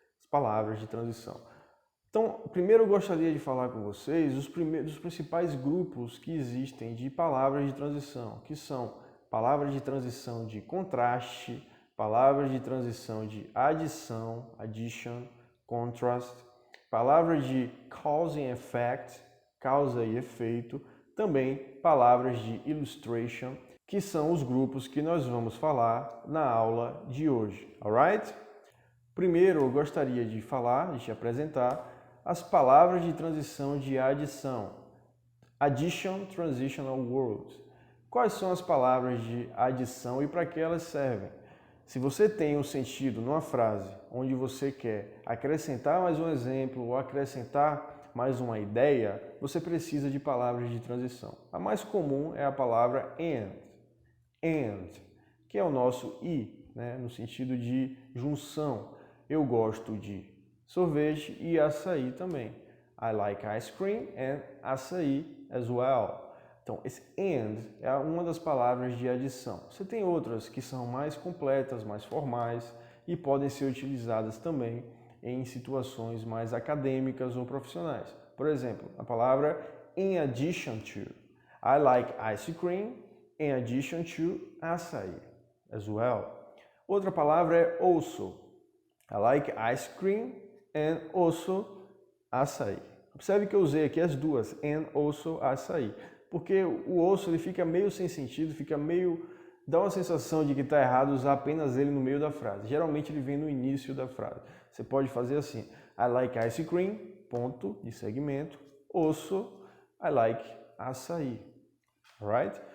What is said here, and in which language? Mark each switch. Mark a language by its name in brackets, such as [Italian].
[Portuguese] Palavras de transição. Então, primeiro eu gostaria de falar com vocês dos principais grupos que existem de palavras de transição, que são palavras de transição de contraste, palavras de transição de adição, addition, contrast, palavras de cause and effect, causa e efeito, também palavras de illustration, que são os grupos que nós vamos falar na aula de hoje, alright? Primeiro, eu gostaria de te apresentar as palavras de transição de adição. [English] Addition, transitional words. [Portuguese] Quais são as palavras de adição e para que elas servem? Se você tem um sentido numa frase onde você quer acrescentar mais um exemplo ou acrescentar mais uma ideia, você precisa de palavras de transição. A mais comum é a palavra and, que é o nosso e, né, no sentido de junção. Eu gosto de sorvete e açaí também. [English] I like ice cream and açaí as well. [Portuguese] Então, esse and é uma das palavras de adição. Você tem outras que são mais completas, mais formais e podem ser utilizadas também em situações mais acadêmicas ou profissionais. Por exemplo, a palavra in addition to. [English] I like ice cream in addition to açaí as well. [Portuguese] Outra palavra é [English] also. I like ice cream and also açaí. [Portuguese] Observe que eu usei aqui as duas, and also açaí, porque o also ele fica meio sem sentido, dá uma sensação de que está errado usar apenas ele no meio da frase. Geralmente ele vem no início da frase. Você pode fazer assim, [English] I like ice cream, [Portuguese] ponto de segmento, [English] also I like açaí, [Portuguese] alright?